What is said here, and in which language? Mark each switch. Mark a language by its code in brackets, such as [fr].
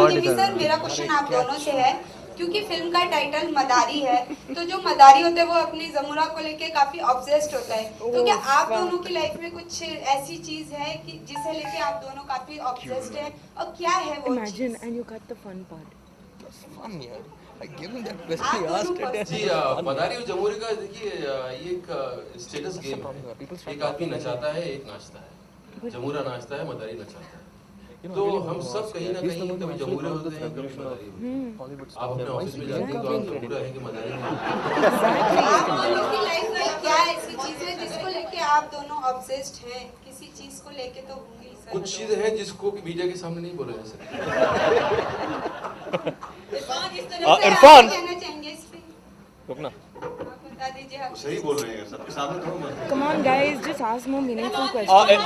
[hi] Sir, मेरा question आप दोनों से है, क्योंकि फिल्म का टाइटल मदारी है, तो जो मदारी होते हैं वो अपनी जमुरा को लेके काफी ऑब्सेस्ड होता है। तो क्या आप दोनों की लाइफ में कुछ ऐसी चीज है कि जिसे लेके आप दोनों काफी ऑब्सेस्ड हैं, और क्या है वो [en] Imagine, and you cut the fun part. fun yaar. Like given that question you asked it. [hi] जी मदारी और जमुरे का देखिए, ये एक स्टेटस गेम है। एक आदमी नचाता है, एक नाचता है। जमुरा नाचता है, मदारी नचाता है। तो हम सब कहीं ना कहीं कभी जमुरे होते हैं, कभी मदारी होते हैं। आप अपने ऑफिस में जाते हैं तो आप जमुरा है कि मदारी है? आप दोनों की लाइफ में क्या ऐसी चीज है जिसको लेके आप दोनों ऑब्सेस्ड हैं? किसी चीज को लेके तो होंगी सर। कुछ चीजें हैं जिसको कि मीडिया के सामने नहीं बोला जा सकता। इरफान, कहना चाहेंगे इस पे? रुकना। बता दीजिए आप। सही बोल रहे हैं, सबके सामने थोड़ा मत। [en] Come on, guys, just ask more meaningful questions.